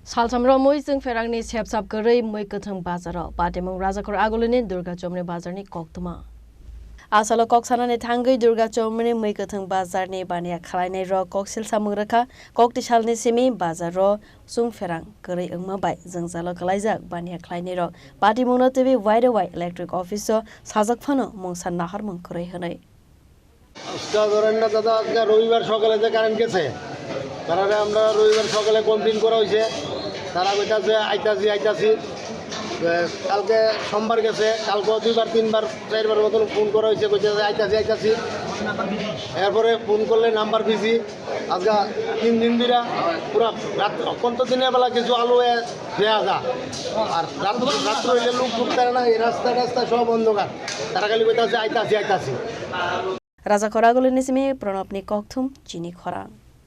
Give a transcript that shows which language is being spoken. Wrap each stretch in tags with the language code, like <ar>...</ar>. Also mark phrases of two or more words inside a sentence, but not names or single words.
<trp>Salsamro moisung ferangni sepsap gerai moi kethang bazaro patemong rajakor agolini Durga Chomni bazarni koktuma Asalo koksanani thangai Durga Chomni moi kethang bazarni bania khlainai ro koksil samungraka koktisalni simi bazaro sung ferang gerai engma bai jengzalo kalaijak bania khlainai ro patimongno tebi wide electric office sajak phano mongsan nahar mong gerai hanai</trp> <bn>আজকে ধরেন না দাদা আজকে রবিবার সকালে যে কারেন্ট গেছে তারা আমরা রবিবার সকালে কমপ্লেন করা হয়েছে তারা কইতাছে আইতাছি কালকে সোমবার গেছে কালকে দুইবার তিনবার চারবার মতন ফোন করা হয়েছে কইতাছে আইতাছি এরপরে ফোন করলে নাম্বার বিজি আজকে 3 দিন ধরে পুরো রাত অত্যন্ত দিনের বেলা কিছু আলো দেয়া যা আর রাত্র হইলে লোক ঢুকতে না এই রাস্তা সব অন্ধকার তারা খালি কইতাছে আইতাছি</bn> <trp>Raja Koragolini simi pranopni kokthum chini khorang</trp>